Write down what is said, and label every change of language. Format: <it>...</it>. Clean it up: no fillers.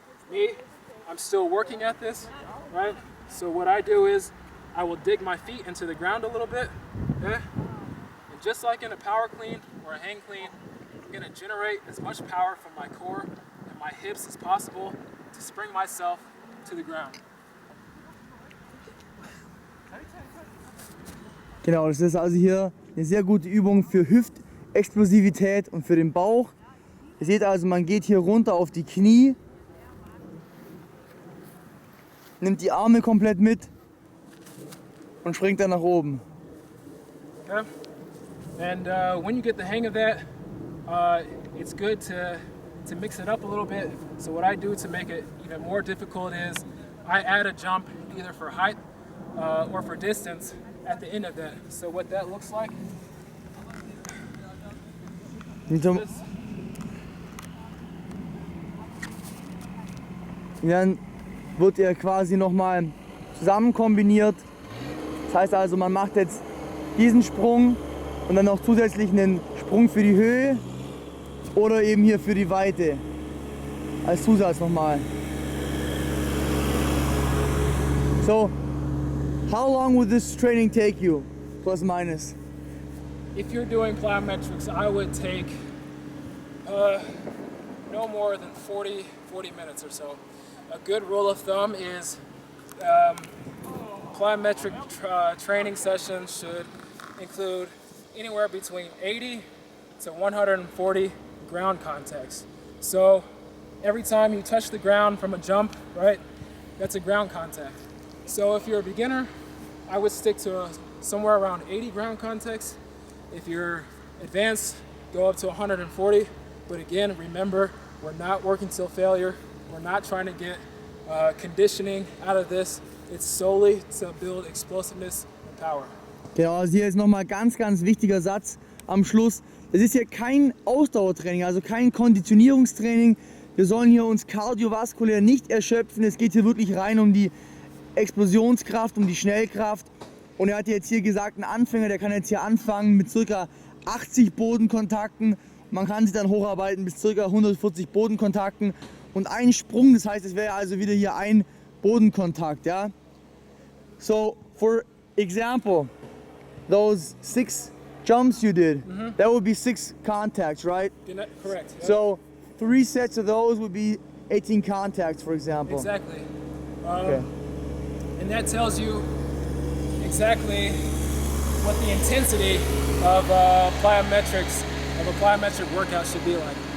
<en>Me, I'm still working at this, right? So what I do is I will dig my feet into the ground a little bit, okay? And just like in a power clean or a hang clean, I'm gonna generate as much power from my core and my hips as possible to spring myself to the ground.</en> <de>Genau, das ist also hier eine sehr gute Übung für Hüftexplosivität und für den Bauch. Ihr seht also, man geht hier runter auf die Knie, nimmt die Arme komplett mit und springt dann nach oben. Okay.</de> <en>And when you get the hang of that, it's good to mix it up a little bit. So what I do to make it even more difficult is I add a jump either for height or for distance at the end of that. So what that looks like</en> <de>Und dann wird er quasi nochmal zusammen kombiniert. Das heißt also, man macht jetzt diesen Sprung und dann noch zusätzlich einen Sprung für die Höhe oder eben hier für die Weite als Zusatz nochmal.</de> <en>So, how long would this training take you, plus minus? if you're doing plyometrics, I would take no more than 40 minutes or so. A good rule of thumb is plyometric training sessions should include anywhere between 80 to 140 ground contacts. So every time you touch the ground from a jump, right, that's a ground contact. So if you're a beginner, I would stick to somewhere around 80 ground contacts. If you're advanced, go up to 140. But again, remember, we're not working till failure. We're not trying to get conditioning out of this. It's solely to build explosiveness and power.</en> <de>Genau, also hier ist nochmal ganz wichtiger Satz am Schluss. Es ist hier kein Ausdauertraining, also kein Konditionierungstraining. Wir sollen hier uns kardiovaskulär nicht erschöpfen. Es geht hier wirklich rein um die Explosionskraft, um die Schnellkraft. Und er hat jetzt hier gesagt, ein Anfänger, der kann jetzt hier anfangen mit ca. 80 Bodenkontakten. Man kann sich dann hocharbeiten bis ca. 140 Bodenkontakten. Und ein Sprung, das heißt, es wäre also wieder hier ein Bodenkontakt. Ja?</de> <en>So, for example, those 6 jumps you did, that would be 6 contacts, right? Correct. Yep. So 3 sets of those would be 18 contacts, for example. Exactly. Okay. And that tells you exactly what the intensity of plyometrics, of a plyometric workout should be like.</en>